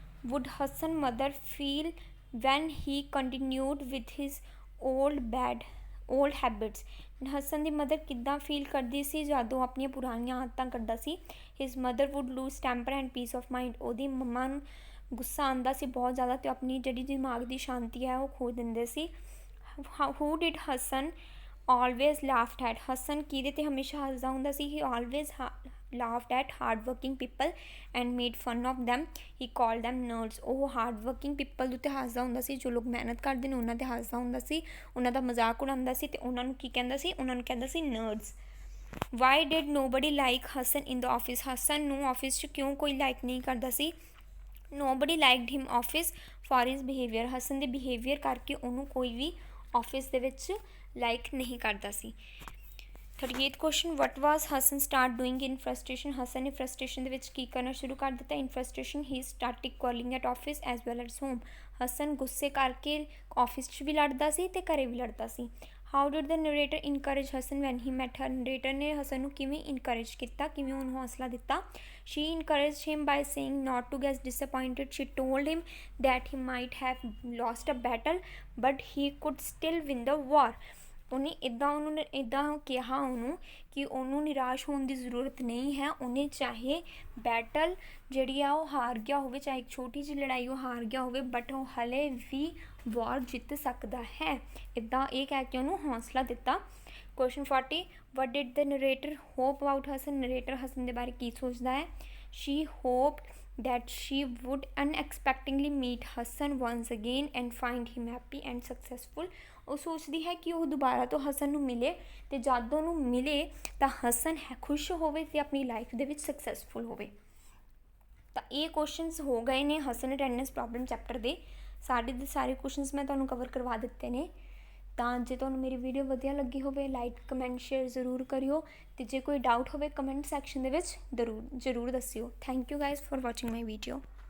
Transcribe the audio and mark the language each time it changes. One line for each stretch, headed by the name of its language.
English: Would Hassan mother feel when he continued with his old habits?
Punjabi: Hasan ਦੀ mother ਕਿੱਦਾਂ feel ਕਰਦੀ ਸੀ ਜਦੋਂ ਆਪਣੀਆਂ ਪੁਰਾਣੀਆਂ ਆਦਤਾਂ ਕਰਦਾ ਸੀ?
English: His mother would lose temper and peace of mind.
Punjabi: ਉਹਦੀ ਮੰਮਾ ਨੂੰ ਗੁੱਸਾ ਆਉਂਦਾ ਸੀ ਬਹੁਤ ਜ਼ਿਆਦਾ ਅਤੇ ਆਪਣੀ ਜਿਹੜੀ ਦਿਮਾਗ ਦੀ ਸ਼ਾਂਤੀ ਹੈ ਉਹ ਖੋ ਦਿੰਦੇ ਸੀ।
English: Who did Hasan always laughed at?
Punjabi: Hasan ਕਿਹਦੇ 'ਤੇ ਹਮੇਸ਼ਾ ਹੱਸਦਾ ਹੁੰਦਾ ਸੀ?
English: He always laughed at hardworking people and made fun of them. He called them nerds.
Punjabi: ਉਹ hardworking people ਦੇ ਉੱਤੇ ਹੱਸਦਾ ਹੁੰਦਾ ਸੀ, ਜੋ ਲੋਕ ਮਿਹਨਤ ਕਰਦੇ ਨੇ ਉਹਨਾਂ 'ਤੇ ਹੱਸਦਾ ਹੁੰਦਾ ਸੀ, ਉਹਨਾਂ ਦਾ ਮਜ਼ਾਕ ਉਡਾਉਂਦਾ ਸੀ ਅਤੇ ਉਹਨਾਂ ਨੂੰ ਕੀ ਕਹਿੰਦਾ ਸੀ? ਉਹਨਾਂ ਨੂੰ ਕਹਿੰਦਾ ਸੀ nerds.
English: Why did nobody like Hassan in the office?
Punjabi: Hasan ਨੂੰ ਆਫਿਸ 'ਚ ਕਿਉਂ ਕੋਈ ਲਾਈਕ ਨਹੀਂ ਕਰਦਾ ਸੀ?
English: Nobody liked him office for his behavior.
Punjabi: Hasan ਦੇ ਬਿਹੇਵੀਅਰ ਕਰਕੇ ਉਹਨੂੰ ਕੋਈ ਵੀ ਆਫਿਸ ਦੇ ਵਿੱਚ ਲਾਈਕ ਨਹੀਂ ਕਰਦਾ ਸੀ।
English: 38th question. What was Hassan start doing in frustration?
Punjabi: Hasan ਨੇ frustration ਦੇ ਵਿੱਚ ਕੀ ਕਰਨਾ ਸ਼ੁਰੂ ਕਰ ਦਿੱਤਾ?
English: In frustration he started calling at office as well as home.
Punjabi: Hasan ਗੁੱਸੇ ਕਰਕੇ ਆਫਿਸ 'ਚ ਵੀ ਲੜਦਾ ਸੀ ਅਤੇ ਘਰੇ ਵੀ ਲੜਦਾ ਸੀ।
English: How did the narrator encourage Hassan when he met her?
Punjabi: narrator ਨੇ ਹਸਨ ਨੂੰ ਕਿਵੇਂ encourage ਕੀਤਾ, ਕਿਵੇਂ ਉਹਨੂੰ ਹੌਸਲਾ ਦਿੱਤਾ?
English: She encouraged him by saying not to get disappointed. She told him that he might have lost a battle but he could still win the war.
Punjabi: ਉਹਨੇ ਇੱਦਾਂ ਕਿਹਾ ਉਹਨੂੰ ਕਿ ਉਹਨੂੰ ਨਿਰਾਸ਼ ਹੋਣ ਦੀ ਜ਼ਰੂਰਤ ਨਹੀਂ ਹੈ। ਉਹਨੇ ਚਾਹੇ ਬੈਟਲ ਜਿਹੜੀ ਆ ਉਹ ਹਾਰ ਗਿਆ ਹੋਵੇ, ਚਾਹੇ ਇੱਕ ਛੋਟੀ ਜਿਹੀ ਲੜਾਈ ਉਹ ਹਾਰ ਗਿਆ ਹੋਵੇ, ਬਟ ਉਹ ਹਲੇ ਵੀ ਵਾਰ ਜਿੱਤ ਸਕਦਾ ਹੈ। ਇੱਦਾਂ ਇਹ ਕਹਿ ਕੇ ਉਹਨੂੰ ਹੌਸਲਾ ਦਿੱਤਾ।
English: Question 40. What did the narrator hope about Hassan?
Punjabi: Narrator Hasan ਦੇ ਬਾਰੇ ਕੀ ਸੋਚਦਾ ਹੈ?
English: She hoped that she would unexpectedly meet Hassan once again and find him happy and successful.
Punjabi: ਉਹ ਸੋਚਦੀ ਹੈ ਕਿ ਉਹ ਦੁਬਾਰਾ ਤੋਂ ਹਸਨ ਨੂੰ ਮਿਲੇ ਅਤੇ ਜਦ ਉਹਨੂੰ ਮਿਲੇ ਤਾਂ ਹਸਨ ਖੁਸ਼ ਹੋਵੇ ਅਤੇ ਆਪਣੀ ਲਾਈਫ ਦੇ ਵਿੱਚ ਸਕਸੈਸਫੁਲ ਹੋਵੇ। ਤਾਂ ਇਹ ਕੁਐਸਚਨਸ ਹੋ ਗਏ ਨੇ ਹਸਨ ਅਟੈਂਡੈਂਸ ਪ੍ਰੋਬਲਮ ਚੈਪਟਰ ਦੇ। ਸਾਰੇ ਦੇ ਸਾਰੇ ਕੁਐਸਚਨਸ ਮੈਂ ਤੁਹਾਨੂੰ ਕਵਰ ਕਰਵਾ ਦਿੱਤੇ ਨੇ। ਤਾਂ ਜੇ ਤੁਹਾਨੂੰ ਮੇਰੀ ਵੀਡੀਓ ਵਧੀਆ ਲੱਗੀ ਹੋਵੇ ਲਾਈਕ ਕਮੈਂਟ ਸ਼ੇਅਰ ਜ਼ਰੂਰ ਕਰਿਓ ਅਤੇ ਜੇ ਕੋਈ ਡਾਊਟ ਹੋਵੇ ਕਮੈਂਟ ਸੈਕਸ਼ਨ ਦੇ ਵਿੱਚ ਜ਼ਰੂਰ ਦੱਸਿਓ।
English: Thank you guys for watching my video.